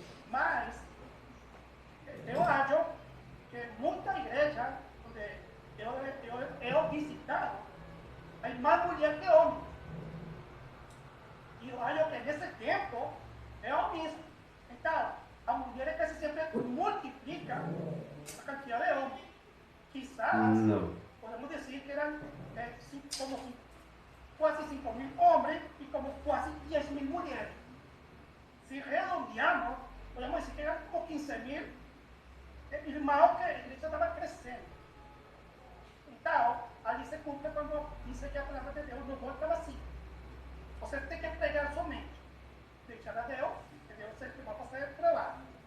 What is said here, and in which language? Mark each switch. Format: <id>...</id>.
<pt>Mas eu acho que muita igreja onde eu</pt> <es>he visitado,</es> <pt>há mais mulher que homem. E eu acho que nesse tempo é o mesmo. Então, a mulher</pt> <es>casi</es> <pt>sempre multiplica a</pt> <es>cantidad de hombres. Quizás podemos decir que eran como</es> <pt>quase</pt> <es>5.000 hombres y como quase 10.000 mujeres. Si redondeamos, podemos decir que eran como 15.000</es> <pt>irmãos que a igreja estava crescendo. Então, ali se cumpre quando diz que a palavra de Deus não volta vazia. Você tem que pregar somente, deixar a Deus, que Deus sempre vai fazer o trabalho.</pt>